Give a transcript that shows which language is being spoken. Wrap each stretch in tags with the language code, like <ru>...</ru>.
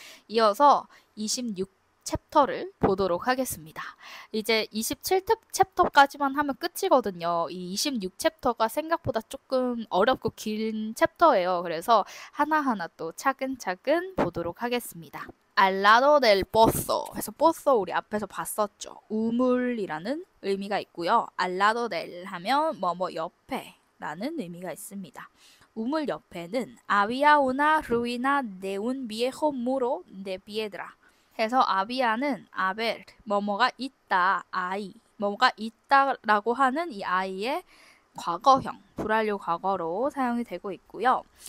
<ko>이어서 26챕터를 보도록 하겠습니다. 이제 27챕터까지만 하면 끝이거든요. 이 26챕터가 생각보다 조금 어렵고 긴 챕터예요. 그래서 하나하나 또 차근차근 보도록 하겠습니다.</ko> <es>al lado del pozo</es> <ko>해서 pozo 우리 앞에서 봤었죠. 우물이라는 의미가 있고요.</ko> <es>al lado del</es> <ko>하면 뭐뭐 옆에 라는 의미가 있습니다. 우물 옆에는</ko> <es>había una ruina de un viejo muro de piedra</es> <ko>해서 avia는 haber 뭐뭐가 있다 아이 뭐가 있다라고 하는 이 아이의 과거형 불완료 과거로 사용이 되고 있고요.</ko>